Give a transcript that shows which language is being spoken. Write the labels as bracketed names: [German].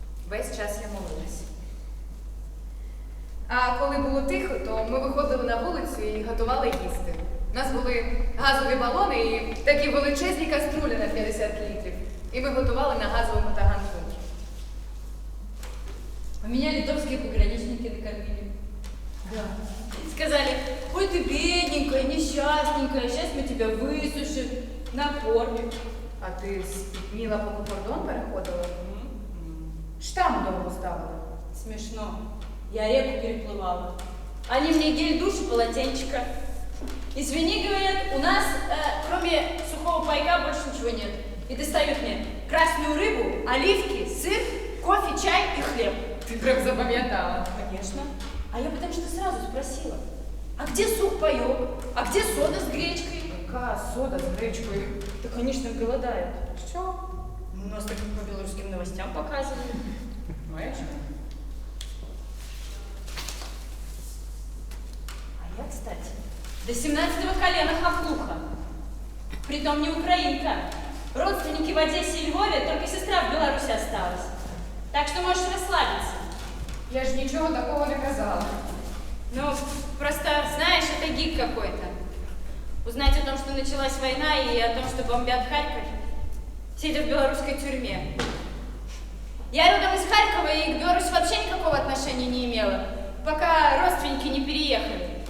[Ukrainian] Весь час я молилась. А коли було тихо, то ми виходили на вулицю і готували їсти. У нас були газові балони і такі величезні каструлі на 50 літрів. І ми готували на газовому таганку. [Russian] А меня литовские пограничники накормили. Да. Сказали, ой, ты бедненькая, несчастненькая, сейчас мы тебя высушим, накормим. [Ukrainian] А ти спітніла, поки кордон переходила? Штамп довго ставила. [Russian] Смешно. Я реку переплывала. Они мне гель душ и полотенчика. Извини, говорят, у нас кроме сухого пайка больше ничего нет. И достают мне красную рыбу, оливки, сыр, кофе, чай и хлеб. [Ukrainian] Ти прям запам'ятала. [Russian] Конечно. А я потому что сразу спросила, а где суп-паёк? А где сода с гречкой? [Ukrainian] Яка сода з гречкою? [Russian] Да, конечно, голодают. [Ukrainian] Що? [Russian] У нас так по белорусским новостям показывали. [Ukrainian] Маєш? [Russian] А я, кстати, до 17-го колена хохлуха. Притом не украинка. Родственники в Одессе и Львове, только сестра в Беларуси осталась. Так что можешь расслабиться. [Ukrainian] Я ж нічого такого не казала. [Russian] Ну, просто, знаешь, это гик какой-то. Узнать о том, что началась война и о том, что бомбят Харьков, сидя в белорусской тюрьме. Я родом из Харькова и к Беларуси вообще никакого отношения не имела, пока родственники не переехали.